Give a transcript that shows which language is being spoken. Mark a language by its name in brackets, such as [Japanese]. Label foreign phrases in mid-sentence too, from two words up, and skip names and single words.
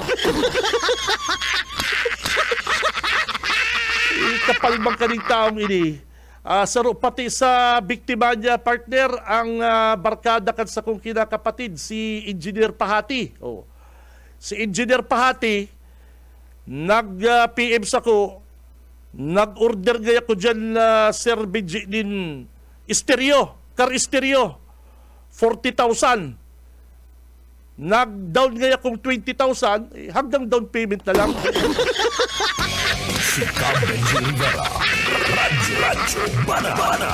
[Bikol] Kapalmang kaning taong ini. Saro pati sa biktima niya, partner, ang barkada kan sa kong kinakapatid, si Engineer Pahati. Si Engineer Pahati, nag-PM sa ko, nag-order gaya ko dyan Sir Benji din [English] car stereo, [Bikol] 40,000. Nag-down gaya kong 20,000, hanggang [English] down payment [Bikol] na lang. Si Benji Rivera, Radyo Banat.